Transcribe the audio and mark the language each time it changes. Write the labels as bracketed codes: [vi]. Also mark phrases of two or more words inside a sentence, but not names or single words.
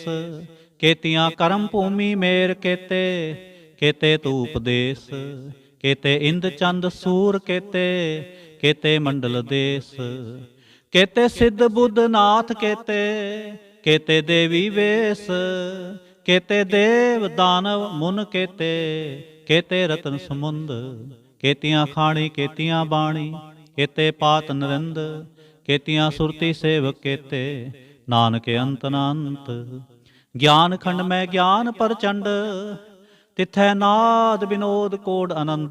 [pa] ਕੇਤੀਆਂ ਕਰਮ ਭੂਮੀ ਮੇਰ ਕੇਤੇ, ਕੇਤੇ ਧੂਪ ਦੇਸ। ਕੇਤੇ ਇੰਦ ਚੰਦ ਸੂਰ ਕੇਤੇ, ਕੇਤੇ ਮੰਡਲ ਦੇਸ। ਕੇਤੇ ਸਿੱਧ ਬੁੱਧ ਨਾਥ ਕੇਤੇ, ਕੇਤੇ ਦੇਵੀ ਵੇਸ। ਕੇਤੇ ਦੇਵ ਦਾਨਵ ਮੁਨਿ ਕੇਤੇ, ਕੇਤੇ ਰਤਨ ਸਮੁੰਦ, ਕੇਤੀਆਂ ਖਾਣੀ ਕੇਤੀਆਂ ਬਾਣੀ, ਕੇਤੇ ਪਾਤ ਨਰਿੰਦ, ਕੇਤੀਆਂ ਸੁਰਤੀ ਸੇਵਕ ਕੇਤੇ, ਨਾਨਕ ਅੰਤ ਅਨੰਤ। ਗਿਆਨ ਖੰਡ ਮਹਿ ਗਿਆਨ ਪਰਚੰਡ, ਤਿਥੈ ਨਾਦ ਬਿਨੋਦ ਕੋਡ ਅਨੰਦ।